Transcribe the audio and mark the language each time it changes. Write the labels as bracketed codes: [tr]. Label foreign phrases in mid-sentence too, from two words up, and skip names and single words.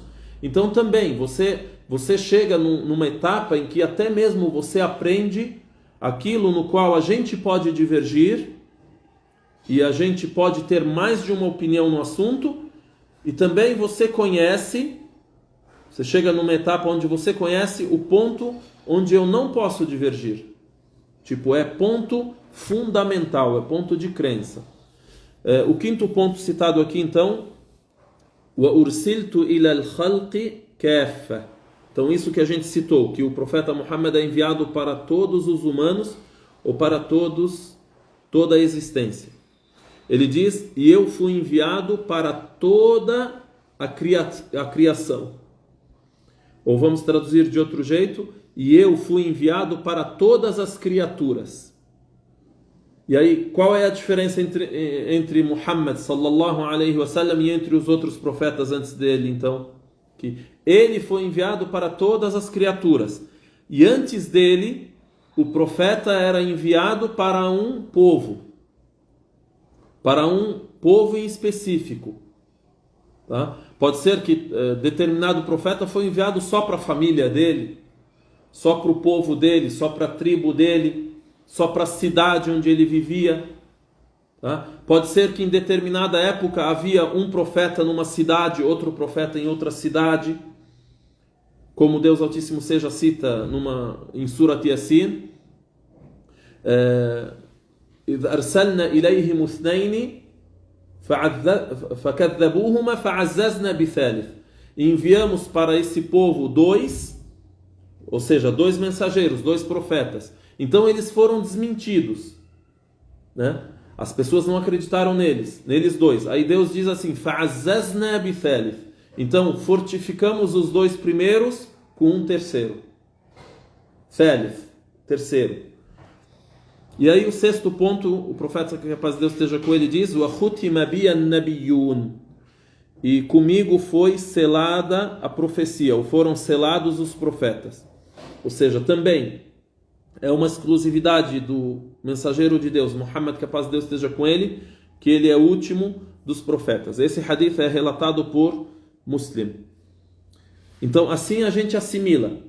[pt] Então também você chega numa etapa em que até mesmo você aprende aquilo no qual a gente pode divergir e a gente pode ter mais de uma opinião no assunto, e também você chega numa etapa onde você conhece o ponto onde eu não posso divergir. Tipo, é ponto fundamental, é ponto de crença. O quinto ponto citado aqui, então, [ar] وَأُرْسِلْتُ إِلَى الْخَلْقِ كَافَّةً. [pt] Então, isso que a gente citou, que o profeta Muhammad é enviado para todos os humanos, ou para toda a existência. Ele diz, e eu fui enviado para toda a criação. Ou vamos traduzir de outro jeito, e eu fui enviado para todas as criaturas. E aí, qual é a diferença entre Muhammad [ar] صلى الله عليه وسلم [pt] e entre os outros profetas antes dele, então? Que ele foi enviado para todas as criaturas. E antes dele, o profeta era enviado para um povo. Para um povo em específico. Tá? Pode ser que determinado profeta foi enviado só para a família dele, só para o povo dele, só para a tribo dele, só para a cidade onde ele vivia. Tá? Pode ser que em determinada época havia um profeta numa cidade, outro profeta em outra cidade, como Deus Altíssimo seja cita em Surat Yasin, [ar] إذ أرسلنا إليهم اثنين فكذبوهما فعززنا بثالث. [pt] Enviamos para esse povo dois, ou seja, dois mensageiros, dois profetas. Então eles foram desmentidos, né? As pessoas não acreditaram neles dois. Aí Deus diz assim, [ar] فعززنا بثالث. [pt] Então fortificamos os dois primeiros com um terceiro. Thalith, terceiro. E aí o sexto ponto, o profeta, que a paz de Deus esteja com ele, diz, [ar] وَخُتِمَ بِيَ النَّبِيُّونَ. [pt] E comigo foi selada a profecia, ou foram selados os profetas. Ou seja, também é uma exclusividade do mensageiro de Deus, Muhammad, que a paz de Deus esteja com ele, que ele é o último dos profetas. Esse hadith é relatado por Muslim. Então, assim a gente assimila.